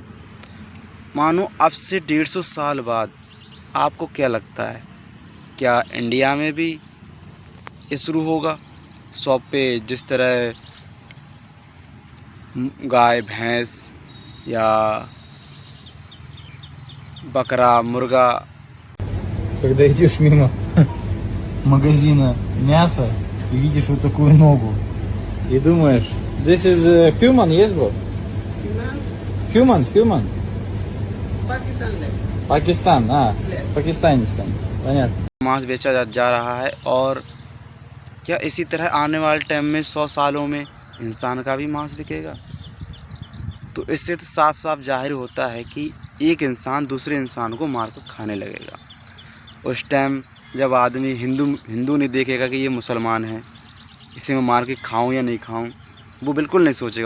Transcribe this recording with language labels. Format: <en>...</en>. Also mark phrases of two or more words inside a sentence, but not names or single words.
<hi>मानो अब से 150 साल बाद आपको क्या लगता है, क्या इंडिया में भी ये शुरू होगा? शॉप पे जिस तरह गाय भैंस या बकरा मुर्गा।</hi> <ru>Когда идешь мимо магазина мяса и видишь вот такую ногу и думаешь,</ru> <en>this is human, yes bro? Human. Pakistan, Pakistan,</en> <ru>понятно.</ru> <hi>मांस बेचा जा रहा है और क्या इसी तरह आने वाले टाइम में 100 सालों में इंसान का भी मांस बिकेगा? तो इससे तो साफ साफ जाहिर होता है कि एक इंसान दूसरे इंसान को मार कर खाने लगेगा। उस टाइम जब आदमी हिंदू नहीं देखेगा कि ये मुसलमान है, इसे मैं मार के खाऊं या नहीं खाऊं, वो बिल्कुल नहीं सोचेगा।</hi>